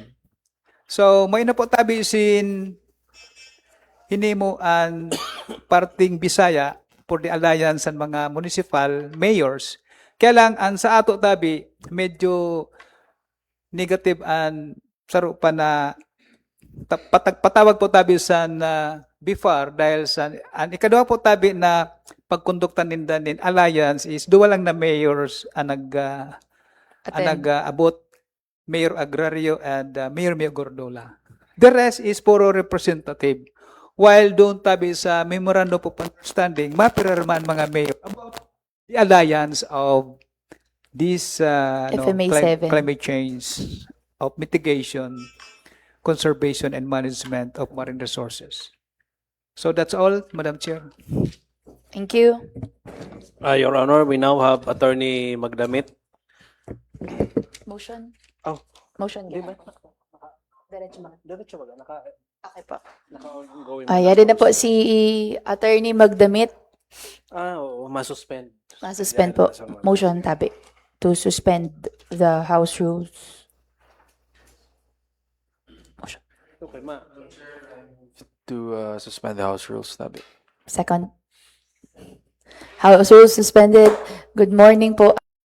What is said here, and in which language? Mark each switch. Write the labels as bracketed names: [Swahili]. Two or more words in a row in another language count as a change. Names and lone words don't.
[Bikol] So, may na po tabi sin hinimo ang parting Bisaya [English] for the alliance [Bikol] ng mga [English] municipal mayors. [Bikol] Kaya lang, ang sa ato tabi, medyo negative and saro pa na patawag po tabi sa BFAR dahil sa ang ikaduha po tabi na pagkonduktan nin alliance is duwa lang na mayors ang nag-abot, Mayor Agrario and Mayor Mio Gordola. [English] The rest is puro representative. While [Bikol] doon tabi sa [English] memorandum of understanding, [Bikol] mapirarman mga mayor [English] about the alliance of this FMA 7. climate change of mitigation, conservation, and management of marine resources. So that's all, Madam Chair. Thank you. Your Honor, we now have Attorney Magdamit. Motion. Oh. Motion. [Bikol] Di ba? Diretso ba? Okay po. Naka-ongoing. Yari na po si Attorney Magdamit. Oo, masuspend. [English] Suspend po. Motion tabi to suspend the House rules. Okay, ma. To suspend the House rules, Tabi. Second. House rules suspended. Good morning po.